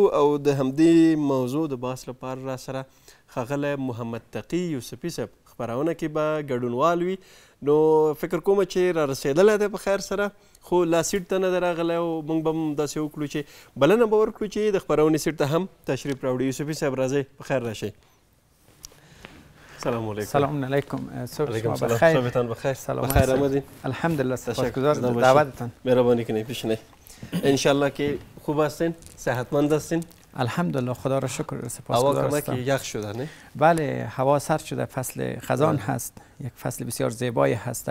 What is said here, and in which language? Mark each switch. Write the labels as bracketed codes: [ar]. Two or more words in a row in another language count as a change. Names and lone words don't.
[ps] او د همدې موضوع د بحث لپاره را سره ښاغلی محمد تقي یوسفي صاحب خپرونه کې به ګډونوال وي. نو فکر کوم چې را رسېدلی دی په خیر سره، خو لا سیټ ته نه دی راغلی او موږ به هم داسې وکړو چې بلنه به ورکړو چې د خپرونې سیټ ته هم تشریف راوړي. یوسفي صاحب راځئ، په خیر راشئ. [ar] سلام علیکم. سلام علیکم. [fa] صبح شما بخیر. بخیر. صبحتان بخیر. سلام. بخیر آمدین. الحمدلله، سپاسگزار از دعوتتان. مهربانی کنید پیشنهی. انشالله که خوب هستین، صحتمند هستین. الحمدلله، خدا را شکر، سپاسگزار هوا هستم. کمک یخ شده نه؟ بله، هوا سرد شده، فصل خزان هست، یک فصل بسیار زیبایی هست.